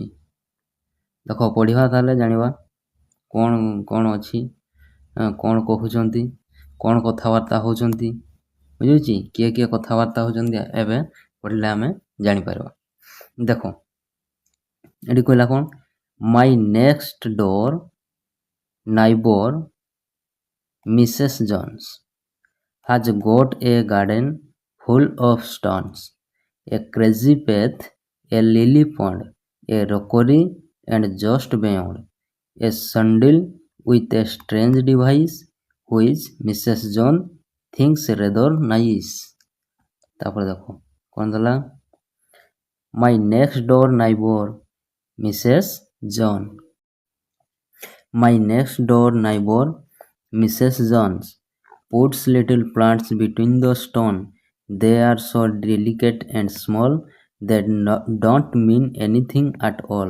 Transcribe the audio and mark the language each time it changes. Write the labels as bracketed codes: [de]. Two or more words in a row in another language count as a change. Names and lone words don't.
[or] ଦେଖ ପଢ଼ିବା, ତାହେଲେ ଜାଣିବା କ'ଣ କ'ଣ ଅଛି, କ'ଣ କହୁଛନ୍ତି, କ'ଣ କଥାବାର୍ତ୍ତା ହେଉଛନ୍ତି, ବୁଝୁଛି? କିଏ କିଏ କଥାବାର୍ତ୍ତା ହେଉଛନ୍ତି ଏବେ ପଢ଼ିଲେ ଆମେ ଜାଣିପାରିବା। ଦେଖ ଏଠି କହିଲା କ'ଣ, [en] my next door neighbor Mrs. Jones has got a garden full of stones, a crazy path, a lily pond, a rockery, and just beyond, a sandal with a strange device which Mrs. John thinks rather nice. [or] ତାପରେ ଦେଖ କ'ଣ ଦେଲା, [en] my next door neighbor Mrs. John, my next door neighbor Mrs. Jones puts little plants between the stone. They are so delicate and small that don't mean anything at all.